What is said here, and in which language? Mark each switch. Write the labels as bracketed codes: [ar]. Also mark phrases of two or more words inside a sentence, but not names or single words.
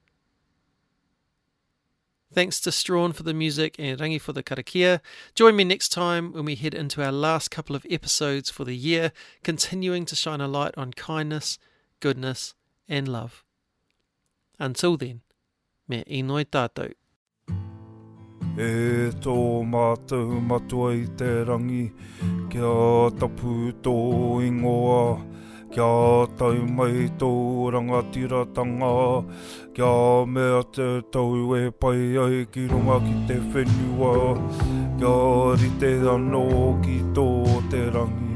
[en] Thanks to Strawn for the music and Rangi for the karakia. Join me next time when we head into our last couple of episodes for the year, continuing to shine a light on kindness, goodness, and love. Until then, [mi] me inoi tātou. E tō mātou matua I te rangi, kia tapu tō ingoa, kia tau mai tō rangatiratanga, kia mea te tau e pai ai ki runga ki te whenua, kia rite anō ki tō te rangi.